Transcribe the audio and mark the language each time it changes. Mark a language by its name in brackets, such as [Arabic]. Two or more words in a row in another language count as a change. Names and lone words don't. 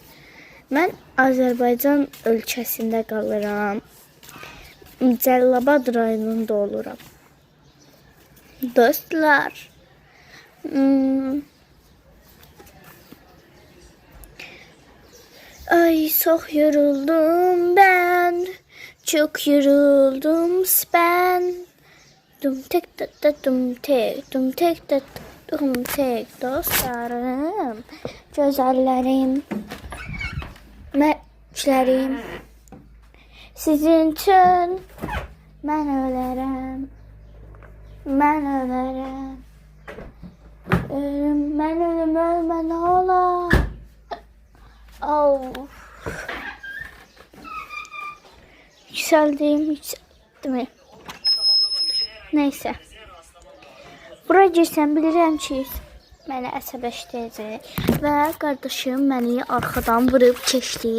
[Azerbaijani] Mən Azərbaycan ölkəsində qalıram. Cəlilabad rayonunda oluram. Dostlar. Ay, [Turkish] çok yoruldum ben. Çok yoruldum ben. Dum tek dum tek dum tek dostlarım. Güzellerim. Məklərim. Sizin için ben ölərəm. Ben ölərəm. Ben ölüm ölmə nə olar? Of. Yükseldim. Neyse. [Azerbaijani] Buraya girsəm bilirəm ki, məni əsəbləşdirəcək və qardaşım məni arxadan vurub keçdi.